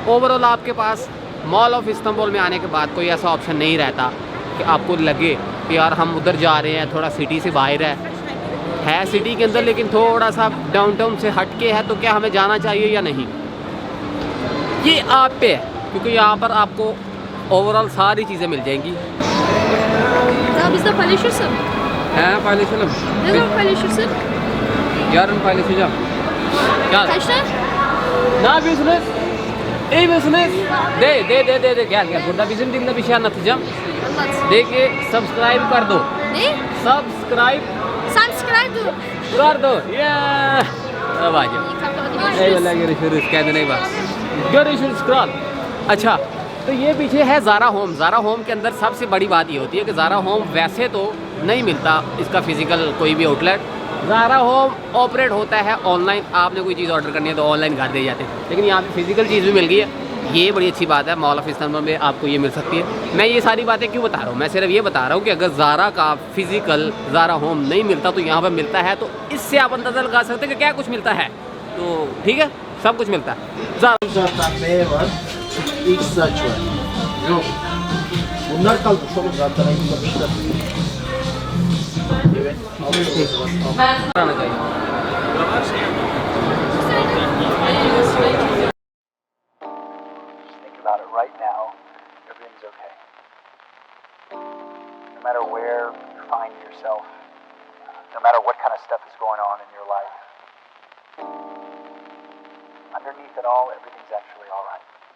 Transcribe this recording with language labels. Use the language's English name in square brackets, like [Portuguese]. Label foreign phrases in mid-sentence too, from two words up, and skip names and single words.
[Hindi] ओवरऑल आपके पास मॉल ऑफ इस्तांबुल में आने के बाद कोई ऐसा ऑप्शन नहीं रहता कि आपको लगे कि यार हम उधर जा रहे हैं, थोड़ा सिटी से बाहर है सिटी के अंदर लेकिन थोड़ा सा डाउनटाउन से हट के है, तो क्या हमें जाना चाहिए या नहीं, ये आप पे है। क्योंकि यहाँ पर आपको ओवरऑल सारी चीज़ें मिल जाएंगी। [Turkish] He paylaşalım. Ne zaman paylaşırsın? Yarın paylaşacağım. Gel. Kaçta? Ne yapıyorsunuz? İyi misiniz? De. Gel. Burada bizim dilde bir şey anlatacağım. Anlat. De ki subscribe [Hindi] कर दो. [Turkish] Ne? Subscribe [English] Subscribe to. [Hindi] कर दो. Yeah. अब आ जाओ. [Turkish] Eyvallah, görüşürüz. Kendine iyi bak. Görüşürüz kral. [Hindi] अच्छा, तो ये पीछे है ज़ारा होम। ज़ारा होम के अंदर सबसे बड़ी बात ये होती है कि ज़ारा होम वैसे तो नहीं मिलता इसका फिज़िकल कोई भी आउटलेट। ज़ारा होम ऑपरेट होता है ऑनलाइन। आपने कोई चीज़ ऑर्डर करनी है तो ऑनलाइन घर दे जाते हैं, लेकिन यहाँ पे फिज़िकल चीज़ भी मिल गई है। ये बड़ी अच्छी बात है। मॉल ऑफ इस्तांबुल में आपको ये मिल सकती है। मैं ये सारी बातें क्यों बता रहा हूँ? मैं सिर्फ ये बता रहा हूँ कि अगर ज़ारा का फिज़िकल ज़ारा होम नहीं मिलता तो यहाँ पर मिलता है, तो इससे आप अंदाज़ा लगा सकते हैं कि क्या कुछ मिलता है। तो ठीक है, सब कुछ मिलता है। [Turkish] İlk saç var. Yok. Bunlar kalmış oğlum zaten ayıklamışlar. Evet. Alıyoruz o zaman. [English] Think about it right now. Everything's okay. No matter where you find yourself, no matter what kind of stuff is going on in your life, underneath it all, everything's actually all right.